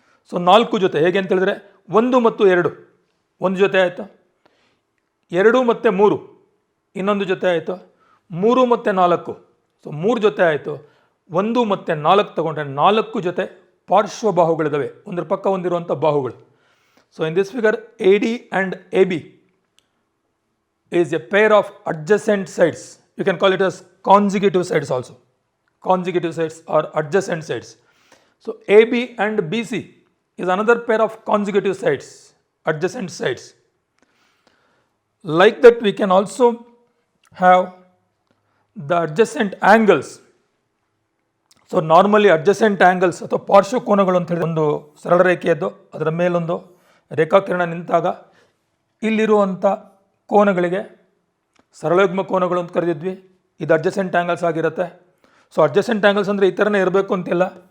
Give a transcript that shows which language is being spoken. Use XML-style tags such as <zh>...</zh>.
<kn>So 4 ಜೊತೆ ಹೇಗೆ ಅಂತ ಹೇಳಿದ್ರೆ 1 ಮತ್ತು 2 ಒಂದು ಜೊತೆ ಆಯಿತು, 2 ಮತ್ತು 3 ಇನ್ನೊಂದು ಜೊತೆ ಆಯಿತು, 3 ಮತ್ತು 4 ಸೊ 3 ಜೊತೆ ಆಯಿತು. 1 ಮತ್ತು 4 ತಗೊಂಡ್ರೆ 4 ಜೊತೆ ಪಾರ್ಶ್ವಬಾಹುಗಳಿದ್ದಾವೆ, ಒಂದರ ಪಕ್ಕ ಒಂದಿರುವಂಥ ಬಾಹುಗಳು.</kn> <en>So in this figure, AD and AB is a pair of adjacent sides. You can call it as consecutive sides also. Consecutive sides or adjacent sides. So AB and BC is another pair of consecutive sides, adjacent sides. Like that, we can also have the adjacent angles.</en> <kn>So normally adjacent angles ಅಥವಾ ಪಾರ್ಶ್ವಕೋನಗಳು ಅಂತ ಹೇಳಿ ಒಂದು ಸರಳ ರೇಖೆಯದ್ದು ಅದರ ಮೇಲೊಂದು ರೇಖಾಕಿರಣ ನಿಂತಾಗ ಇಲ್ಲಿರುವಂಥ ಕೋನಗಳಿಗೆ ಸರಳಯುಗ್ಮ ಕೋನಗಳು ಅಂತ ಕರೆದಿದ್ವಿ. ಇದು ಅಡ್ಜಸೆಂಟ್ ಆ್ಯಂಗಲ್ಸ್ ಆಗಿರುತ್ತೆ. ಸೊ ಅಡ್ಜಸೆಂಟ್ ಆ್ಯಂಗಲ್ಸ್ ಅಂದರೆ ಈ ಥರನೇ ಇರಬೇಕು ಅಂತಿಲ್ಲ.</kn>